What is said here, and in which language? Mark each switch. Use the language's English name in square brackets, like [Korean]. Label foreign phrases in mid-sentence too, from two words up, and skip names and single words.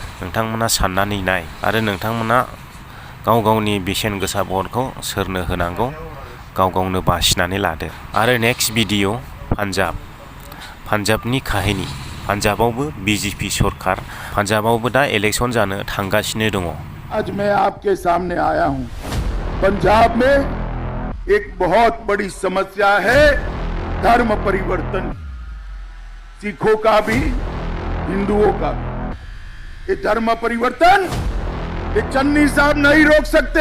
[Bodo] नोंथांमोना साननानै नाय आरो नोंथांमोना गाव गावनि बेसेन गोसा भटखौ सोरनो होनांगौ गाव गावनो बासिनानै लादो। आरो [English] next video [Bodo] पान्जाबनि काहिनी। पान्जाबावबो बीजेपी सरकार पान्जाबावबो दा इलेक्शन जानो थांगासिनो दङ। [Hindi] आज मैं आपके सामने आया हूं। पंजाब में एक बहुत बड़ी समस्या है धर्म परिवर्तन, सिखों का भी हिंदुओं का भी। ये धर्म परिवर्तन ये चन्नी साहब नहीं रोक सकते।